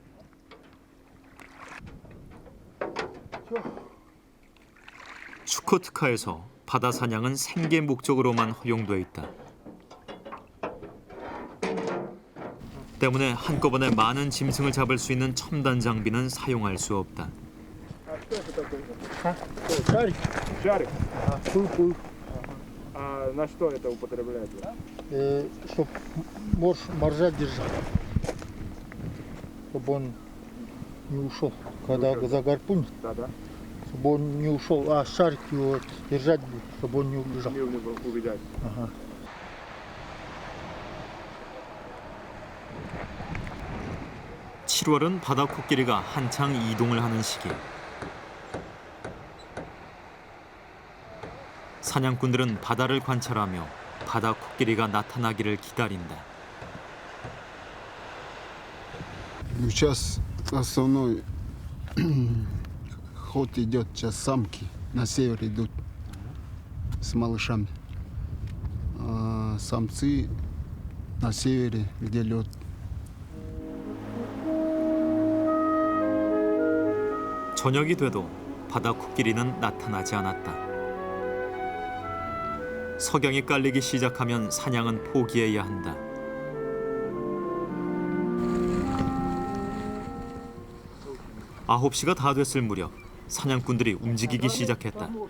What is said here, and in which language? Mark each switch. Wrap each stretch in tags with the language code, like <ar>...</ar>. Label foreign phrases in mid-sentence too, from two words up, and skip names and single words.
<ko>추코트카에서 바다 사냥은 생계 목적으로만 허용돼 있다. 때문에 한꺼번에 많은 짐승을 잡을 수 있는 첨단 장비는 사용할 수 없다.</ko> <ru>Шарик? Пул-пул. А на что это употребляется? Чтоб моржа держал, чтобы он не ушел. Когда загарпунит, Да-да. чтобы он не ушел, а шарик его держать будет, чтобы он не убежал. Не убежать. Ага.</ru> <ko>7월은 바다 코끼리가 한창 이동을 하는 시기. 사냥꾼들은 바다를 관찰하며 바다 코끼리가 나타나기를 기다린다.</ko> <ru>Сейчас основной ход идет, сейчас самки на север идут с малышами. А самцы на севере, где лед.</ru> <ko>저녁이 돼도 바다 코끼리는 나타나지 않았다. 석양이 깔리기 시작하면 사냥은 포기해야 한다. 아홉 시가 다 됐을 무렵 사냥꾼들이 움직이기 시작했다.</ko>